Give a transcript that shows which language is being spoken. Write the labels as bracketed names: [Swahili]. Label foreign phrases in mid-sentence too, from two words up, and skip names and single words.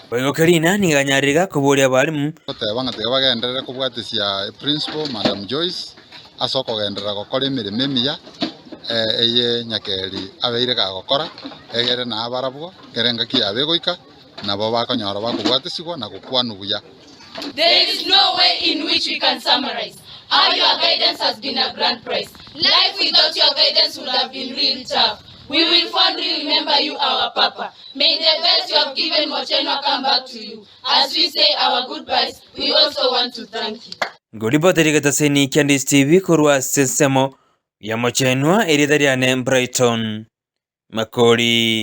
[Gusii] boigo Kelina ni ganyariga kuburia balimu tebanga tebagenderere kubwatisia principal Madam Joyce asoko gendera gokora emirimo emiya eye Nyakeri abeire gagokora egere na abarabwo kerenga kiabe goika nabo bakonyora bakubwatesigwa na gukwanu buya. [English] There is no way in which we can summarize how your guidance has been a grand prize. Life without your guidance would have been real tough. We will fondly remember you, our Papa. May the best you have given Mochenwa come back to you. As we say our goodbyes, we also want to thank you. [Gusii] Ngolipoteri gataseni kia Ndizi TV kurwa sesemo ya Mochenwa eridariane Brighton Makori.